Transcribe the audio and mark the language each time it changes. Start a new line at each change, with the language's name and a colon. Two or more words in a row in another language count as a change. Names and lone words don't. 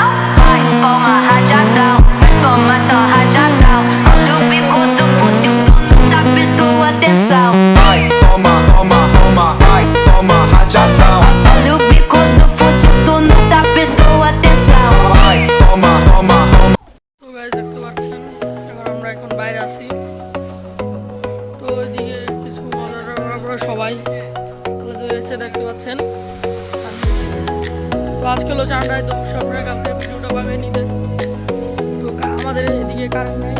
Portuguese: Vai, toma rajadão, vai tomar só rajadão. Olha o bico do fuzil, tu nunca prestou atenção. Vai, toma, toma, toma, vai, toma rajadão. Olha o bico do fuzil, tu nunca prestou atenção. Vai, toma, toma, toma.
Bangla: তো গাইস, দেখতে পাচ্ছেন এবার আমরা এখন বাইরে আছি। তো ওইদিকে কিছু মজা সবাই এসে দেখতে পাচ্ছেন। তো আজকে হলো চার রাত, অবশ্যই আপনারা কালকে ভিডিওটা পাবেন ঈদের। তো আমাদের এদিকে কারেন্ট নেই,